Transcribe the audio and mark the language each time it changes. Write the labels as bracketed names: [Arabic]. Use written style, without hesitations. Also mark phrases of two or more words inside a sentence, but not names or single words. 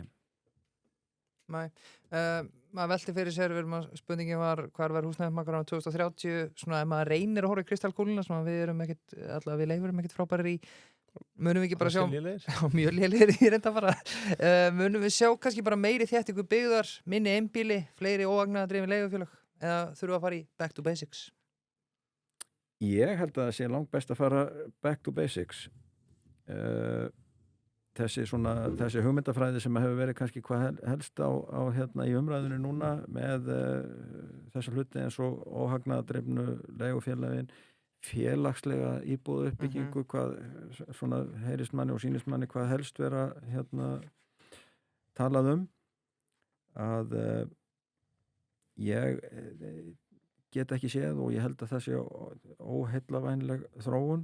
[Icelandic] Nei, maður velti fyrir sér, spurningin var hvar verður húsnæðismarkaður á 2030, svona ef maður reynir að horfa í kristallkúluna, svona við leifurum ekkert frábærir í, munum við ekki bara sjá mjög lélegir í reynda bara, munum við sjá kannski bara meiri þéttingu byggðar, minni einbýli, fleiri óhagnaðardrifin leigufélög, eða þurfa að fara í [English] back to basics? [Icelandic] Ég held að það sé langt best að fara [English] back to basics. [Icelandic] Þessi hugmyndafræði sem hefur verið kannski hvað helst á í umræðinu núna með þessa hluti eins og óhagnaðardrifnu leigufélögin, félagslega íbúðu uppbyggingu, hvað svona heyrist manni og sýnist manni hvað helst vera talað að ég get ekki séð, og ég held að það sé óheillavænleg þróun.